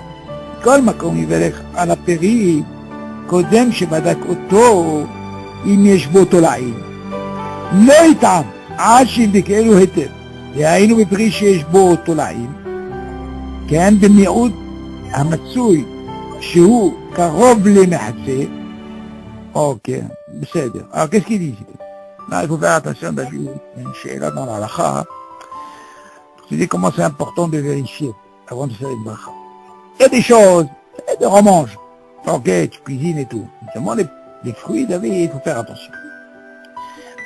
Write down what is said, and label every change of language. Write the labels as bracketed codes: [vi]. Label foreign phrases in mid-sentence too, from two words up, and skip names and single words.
[he] כל מקום יברך על הפרי קודם שבדק אותו אם יש בו תולעים. לא יטעם עד שיבדקנו היטב. והיינו בפרי שיש בו תולעים, כן במיעוט המצוי שהוא קרוב למחצה. אוקיי, בסדר. אבל [fr] qu'est-ce qu'il dit? Là, il faut faire attention, David. Il y a une שאלה dans l'halakha. Tu dis comment c'est important de vérifier avant de faire une bracha. Il y a des choses, des romanges. Ok, tu cuisines et tout. Seulement les fruits, David, il faut faire attention.